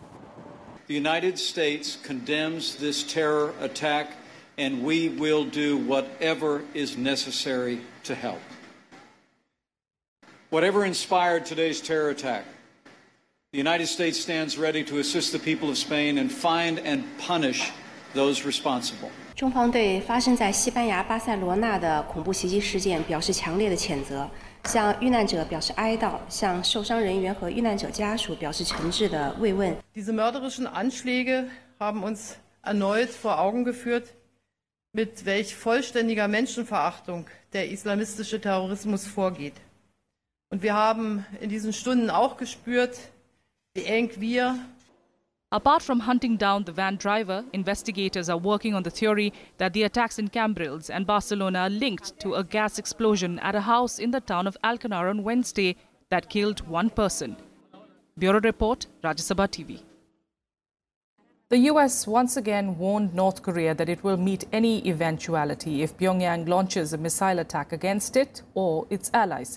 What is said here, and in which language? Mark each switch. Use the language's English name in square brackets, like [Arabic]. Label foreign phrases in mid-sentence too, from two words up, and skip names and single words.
[English] The United States condemns this terror attack, and we will do whatever is necessary to help. Whatever inspired today's terror attack, the United States stands ready to assist the people of Spain and find and punish those responsible. [Chinese] 中方对发生在西班牙巴塞罗那的恐怖袭击事件表示强烈的谴责，向遇难者表示哀悼，向受伤人员和遇难者家属表示诚挚的慰问。 [German] Diese mörderischen Anschläge haben uns erneut vor Augen geführt, mit welch vollständiger Menschenverachtung der islamistische Terrorismus vorgeht. Und wir haben in diesen Stunden auch gespürt, wie eng wir. [English] Apart from hunting down the van driver, investigators are working on the theory that the attacks in Cambrils and Barcelona are linked to a gas explosion at a house in the town of Alcanar on Wednesday that killed one person. Bureau Report, Rajya Sabha TV. The US once again warned North Korea that it will meet any eventuality if Pyongyang launches a missile attack against it or its allies.